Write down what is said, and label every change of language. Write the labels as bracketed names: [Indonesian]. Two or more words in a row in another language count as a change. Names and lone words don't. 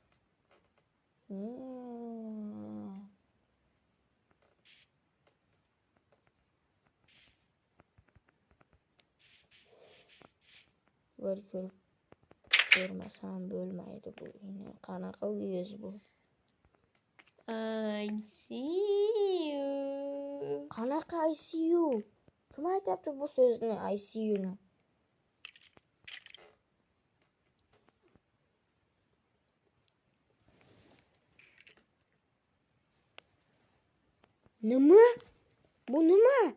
[Uzbek] Bir ko'rmasam bo'lmaydi bu uyni. Qanaqa uy o'zi bu? [English] I see you. [Uzbek] Qanaqa ICU? Kim aytayapti bu so'zni, ICUni? Nima? Bu nima?